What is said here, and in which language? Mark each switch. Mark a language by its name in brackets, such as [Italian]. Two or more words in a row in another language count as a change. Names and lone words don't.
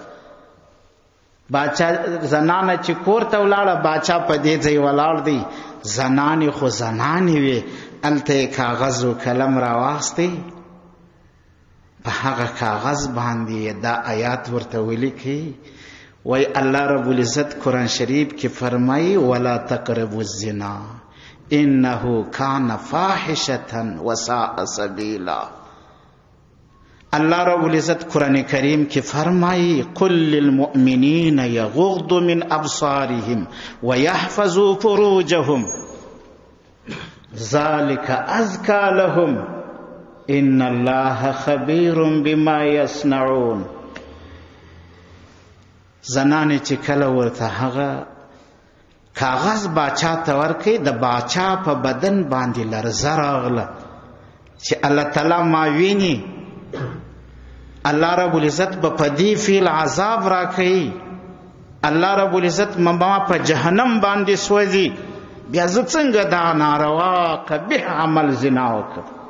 [Pashto] باچا زنانه چې کور ته ولاړه، باچا په دې ځای ولاړ دی. زنانې خو زنانې وې. هلته یې کاغذ و قلم راواخیستی، په هغه کاغذ باندې دا آیات ورته ولیکي. وای الله رب العزت قرآن شریف کې فرمایي [Arabic] ولا تقربوا الزنا انه کان فاحشة وساء سبیلا. [Pashto] اللہ رب العزت قرآن کریم کی فرمائی [Arabic] قل للمؤمنین یغضوا من ابصارهم ویحفظوا فروجهم ذلك ازکا لهم ان اللہ خبیر بما یصنعون. [Pashto] زنانې چې کله ورته هغه کاغذ باچا ته ورکړي، د باچا په بدن باندې لرزه راغله چې الله تعالی ما ویني، الله رب العزت به په دې فعل عذاب راکوي، الله رب العزت ما په جهنم باندې سوځي، بیا زه څنګه دا ناروا قبیح عمل زنا وکړم.